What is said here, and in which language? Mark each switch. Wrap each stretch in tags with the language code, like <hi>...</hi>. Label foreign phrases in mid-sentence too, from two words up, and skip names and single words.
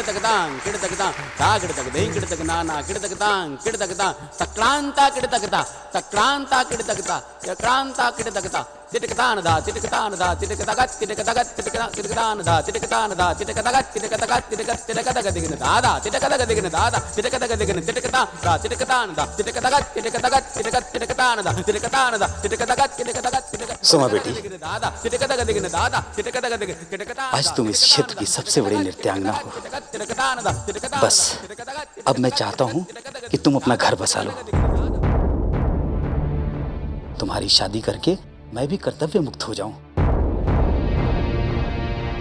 <hi>दग तांग किड़ दग ता, दागिड़ दग देंगिड़ दग नाना किड़ दग तांग किड़ दग ता, तक्रांता किड़ दग ता, तक्रांता किड़ दग ता, तक्रांता किड़ दग ता, तिटकतान दा तिटकतान दा तिटकतगत तिटकतगत तिटकतान दा तिटकतान दा तिटकतगत तिटकतगत तिटकतगत दिगन दादा तिटकतगत दिगन दादा तिटकतगत दिगन तिटकता दा तिटकतान दा तिटकतगत तिटकतगत तिटकतान दा तिटकतान दा तिटकतगत तिटकतगत सोमा बेटी, दादा तिटकतगत दिगन दादा तिटकतगत दिगन तिटकतान, आज तुम इस क्षेत्र की सबसे बड़ी नृत्यांगना हो। बस अब मैं चाहता हूँ कि तुम अपना घर बसा लो। तुम्हारी शादी करके मैं भी कर्तव्य मुक्त हो जाऊं।</hi>